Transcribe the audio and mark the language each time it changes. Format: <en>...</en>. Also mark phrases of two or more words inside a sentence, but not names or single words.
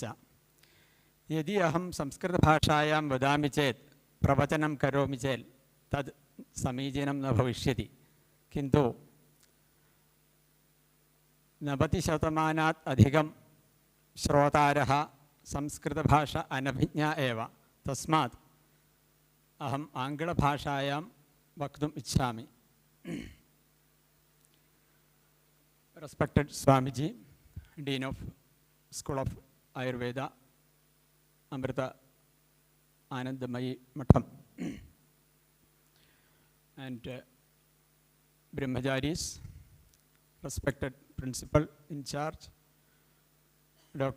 <sa>യദി അഹം സംസ്കൃതഭാഷായാം വദാമി ചേത് പ്രവചനം കരോമി ചേത് തത് സമീചീനം ന ഭവിഷ്യതി. കിന്തു 90% അധികം ശ്രോതാരः സംസ്കൃതഭാഷ അനഭിജ്ഞ एव. തസ്മാത് അഹം ആംഗ്ലഭാഷായാം വക്തും ഇച്ഛാമി.</sa> <en>Respected Swamiji, Dean of School of Ayurveda, Amrita Anandamayi Matham, and Brahmacharis, respected Principal in charge, Dr.</en>